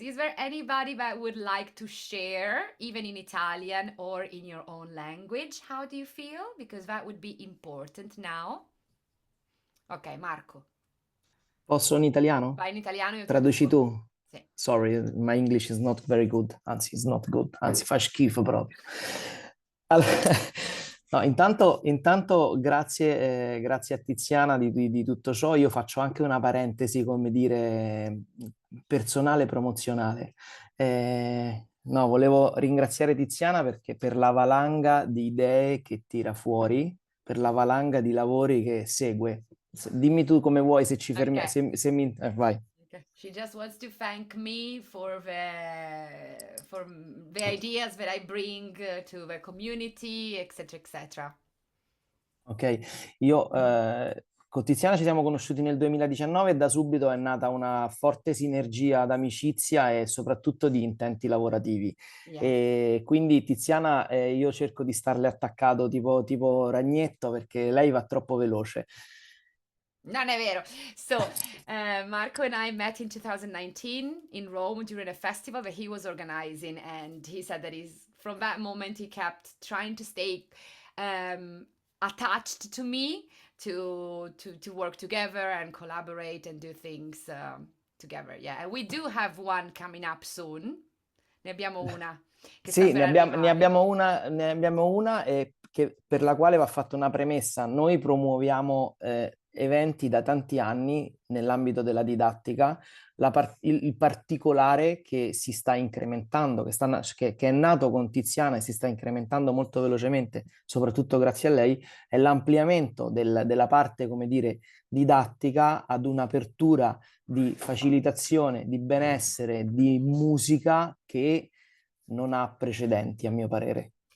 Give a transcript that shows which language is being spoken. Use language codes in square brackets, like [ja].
[en] Is there anybody that would like to share, even in Italian or in your own language? How do you feel? Because that would be important now. Ok, Marco, [it] Posso in italiano? vai in italiano io Traduci traduco. tu? Sì. [en] Sorry, my English is not very good. [it] Anzi, [en] it's not good. [it] Anzi, fa schifo proprio. Allora, no, intanto grazie a Tiziana di tutto ciò. Io faccio anche una parentesi, come dire, personale promozionale. No, volevo ringraziare Tiziana perché per la valanga di idee che tira fuori, per la valanga di lavori che segue. Dimmi tu come vuoi, se ci fermi, [en] Ok. [it] se mi... vai. [en] Okay. She just wants to thank me for the ideas that I bring to the community, etc., etc. [it] Ok, io con Tiziana ci siamo conosciuti nel 2019 e da subito è nata una forte sinergia d'amicizia e soprattutto di intenti lavorativi. [en] Yeah. [it] E quindi Tiziana, io cerco di starle attaccato tipo ragnetto perché lei va troppo veloce. Non è vero. [en] So, Marco and I met in 2019 in Rome during a festival that he was organizing, and he said that from that moment he kept trying to stay um, attached to me to work together and collaborate and do things together. Yeah, and we do have one coming up soon. [it] Ne abbiamo una che sta Sì, per ne arrivare. abbiamo una per la quale va fatta una premessa. Noi promuoviamo eventi da tanti anni nell'ambito della didattica. Il particolare che si sta incrementando, che è nato con Tiziana e si sta incrementando molto velocemente, soprattutto grazie a lei, è l'ampliamento della parte, come dire, didattica ad un'apertura di facilitazione, di benessere, di musica che non ha precedenti, a mio parere.